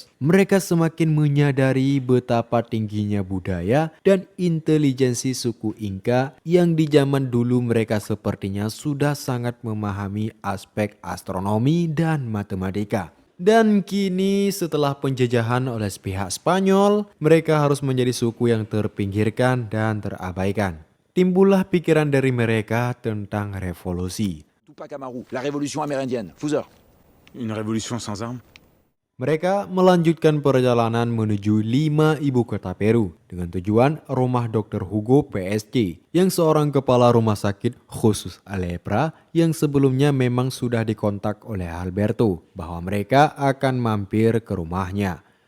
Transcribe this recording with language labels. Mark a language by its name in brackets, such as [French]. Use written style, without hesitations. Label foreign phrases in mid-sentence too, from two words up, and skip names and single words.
[Indonesian] Mereka semakin menyadari betapa tingginya budaya dan intelijensi suku Inca yang di zaman dulu mereka sepertinya sudah sangat memahami aspek astronomi dan matematika. Dan kini setelah penjajahan oleh pihak Spanyol, mereka harus menjadi suku yang terpinggirkan dan terabaikan. Timbullah pikiran dari mereka tentang revolusi. [French] Tupac Amaru, la révolution amérindienne. Fuseur. Une révolution sans armes? [Indonesian] Mereka melanjutkan perjalanan menuju 5 ibu kota Peru dengan tujuan rumah Dr. Hugo PSG yang seorang kepala rumah sakit khusus lepra yang sebelumnya memang sudah dikontak oleh Alberto bahwa mereka akan mampir ke rumahnya.